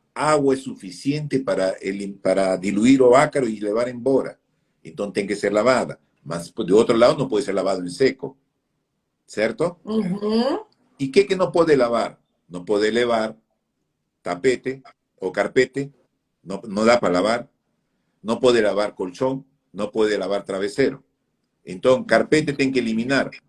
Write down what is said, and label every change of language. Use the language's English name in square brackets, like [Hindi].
[Portuguese] Água é suficiente para diluir o ácaro e levar embora. Então tem que ser lavada. Mas, de outro lado, não pode ser lavado em seco. Certo? Uhum. E que não pode lavar? Não pode levar tapete ou carpete. Não dá para lavar. [Spanish] No puede lavar colchón, no puede lavar travesero. Entonces, [Portuguese] carpete tem que eliminar.